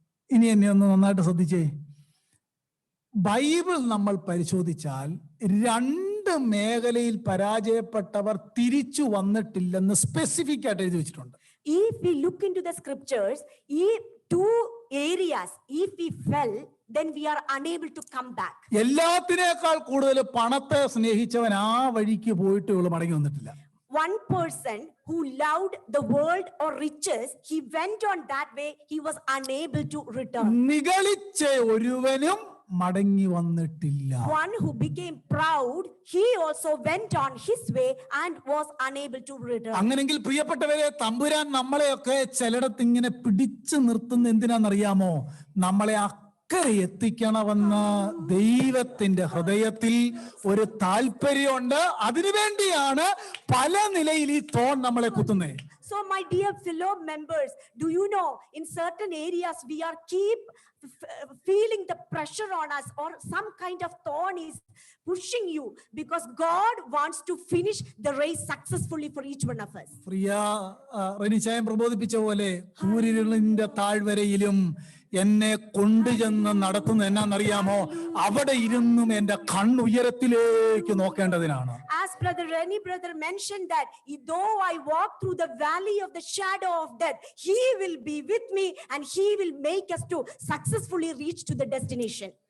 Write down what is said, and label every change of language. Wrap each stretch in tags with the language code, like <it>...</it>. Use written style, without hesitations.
<ml>ഇനി എന്നെ ഒന്ന് നന്നായിട്ട് ശ്രദ്ധിച്ചേ. ബൈബിൾ നമ്മൾ പരിശോധിച്ചാൽ 2 മേഖലയിൽ പരാജയപ്പെട്ടവർ തിരിച്ചു വന്നിട്ടില്ലെന്ന് സ്പെസിഫിക് ആയിട്ട് എഴുതി വെച്ചിട്ടുണ്ട്.</ml> <en>If we look into the scriptures, if 2 areas, if we fell, then we are unable to come back.</en> <ml>എല്ലാത്തിനേക്കാൾ കൂടുതൽ പണത്തെ സ്നേഹിച്ചവൻ ആ വഴിക്ക് പോയിട്ട് മടങ്ങി വന്നിട്ടില്ല.</ml> <en>One person who loved the world or riches, he went on that way, he was unable to return.</en> <ml>നിഗളിച്ച ഒരുവനും മടങ്ങി വന്നിട്ടില്ല.</ml> <en>One who became proud, he also went on his way and was unable to return.</en> <ml>അങ്ങനെങ്കിൽ പ്രിയപ്പെട്ടവരെ, തമ്പുരാൻ നമ്മളെയൊക്കെ ചിലയിടത്ത് ഇങ്ങനെ പിടിച്ചു നിർത്തുന്ന എന്തിനാണെന്നറിയാമോ? നമ്മളെ അക്കരെ എത്തിക്കണമെന്ന് ദൈവത്തിന്റെ ഹൃദയത്തിൽ ഒരു താല്പര്യമുണ്ട്. അതിനുവേണ്ടിയാണ് പല നിലയിൽ ഈ തോൺ നമ്മളെ കുത്തുന്നത്.</ml> <en>So my dear fellow members, do you know in certain areas we are keep feeling the pressure on us, or some kind of thorn is pushing you, because God wants to finish the race successfully for each one of us.</en> <ml>പ്രിയ റെനിച്ചായം പ്രബോധിപ്പിച്ച പോലെ കൂരിരുളിന്റെ താഴ്വരയിലും എന്നെ കൊണ്ടുചെന്ന് നടത്തുന്ന എന്നാന്നറിയാമോ? അവിടെ ഇരുന്നും എന്റെ കണ്ണുയരത്തിലേക്ക് നോക്കേണ്ടതിനാണ്.</ml> <en>As brother Reni brother mentioned that though I walk through the valley of the shadow of death, he will be with me and he will make us to successfully reach to the destination.</en>